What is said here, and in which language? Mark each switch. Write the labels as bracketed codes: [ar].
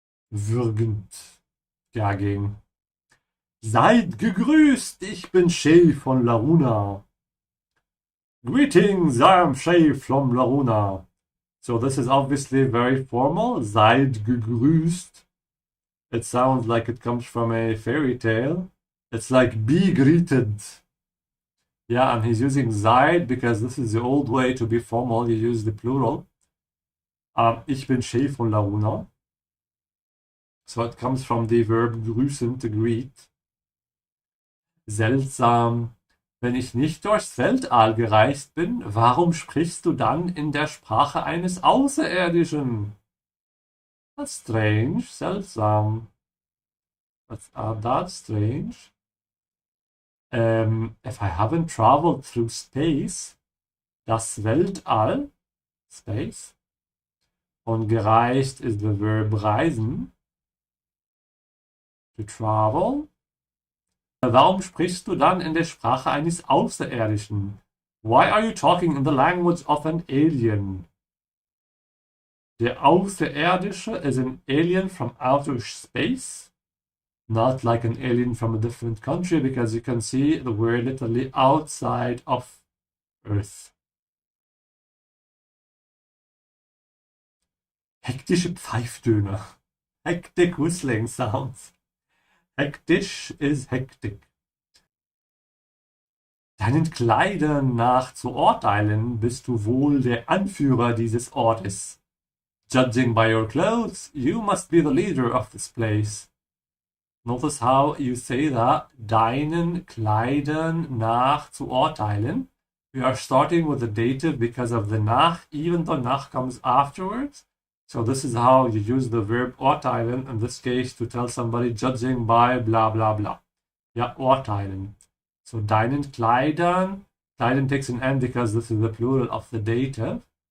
[de] Würgend. Dagegen. Seid gegrüßt, ich bin Shay von Laruna. [en] Greetings, I'm Shay from Laruna. So this is obviously very formal. [de] Seid gegrüßt. [en] It sounds like it comes from a fairy tale. It's like be greeted. Yeah, and he's using seid because this is the old way to be formal. You use the plural. [de] Ich bin Shay von Laruna. [en] So it comes from the verb grüßen, to greet. [de] Seltsam. Wenn ich nicht durchs Weltall gereist bin, warum sprichst du dann in der Sprache eines Außerirdischen? [en] That's strange, seltsam. That's strange. If I haven't traveled through space, das Weltall, space, [de] und gereist ist [en] the verb reisen, to travel. [de] Warum sprichst du dann in der Sprache eines Außerirdischen? [en] Why are you talking in the language of an alien? Der Außerirdische is an alien from outer space, not like an alien from a different country, because you can see the word literally outside of Earth. [de] Hektische Pfeiftöne. [en] Hectic whistling sounds. Hektisch is hektik. [de] Deinen Kleidern nach zu urteilen, bist du wohl der Anführer dieses Ortes. [en] Judging by your clothes, you must be the leader of this place. Notice how you say that. [de] Deinen Kleidern nach zu urteilen. [en] We are starting with the dative because of the nach, even though nach comes afterwards. So this is how you use the verb urteilen, in this case, to tell somebody judging by blah blah blah. Ja, urteilen. So deinen Kleidern, Kleidern takes an N because this is the plural of the dative.